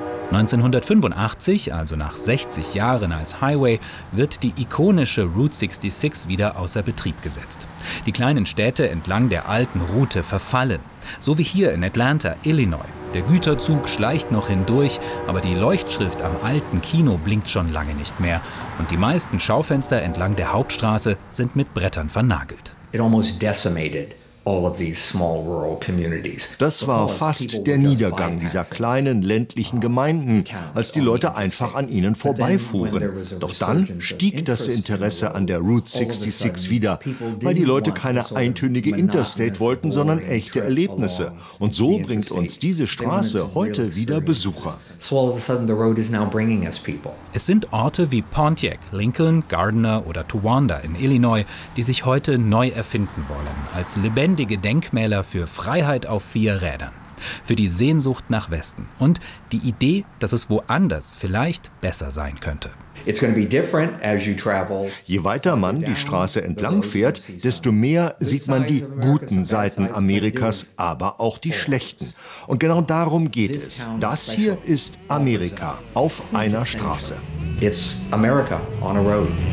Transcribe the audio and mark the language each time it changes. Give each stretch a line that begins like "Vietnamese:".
German: 1985, also nach 60 Jahren als Highway, wird die ikonische Route 66 wieder außer Betrieb gesetzt. Die kleinen Städte entlang der alten Route verfallen, so wie hier in Atlanta, Illinois. Der Güterzug schleicht noch hindurch, aber die Leuchtschrift am alten Kino blinkt schon lange nicht mehr. Und die meisten Schaufenster entlang der Hauptstraße sind mit Brettern vernagelt.
English: It almost decimated all of these small rural communities.
German: Das war fast der Niedergang dieser kleinen ländlichen Gemeinden, als die Leute einfach an ihnen vorbeifuhren. Doch dann stieg das Interesse an der Route 66 wieder, weil die Leute keine eintönige Interstate wollten, sondern echte Erlebnisse. Und so bringt uns diese Straße heute wieder Besucher. Es sind Orte wie Pontiac, Lincoln, Gardner oder Towanda in Illinois, die sich heute neu erfinden wollen, als lebendige Denkmäler für Freiheit auf 4 Rädern, für die Sehnsucht nach Westen und die Idee, dass es woanders vielleicht besser sein könnte.
English: It's going to be different as you travel.
German: Je weiter man die Straße entlang fährt, desto mehr sieht man die guten Seiten Amerikas, aber auch die schlechten. Und genau darum geht es. Das hier ist Amerika auf einer Straße.
English: It's America on a road.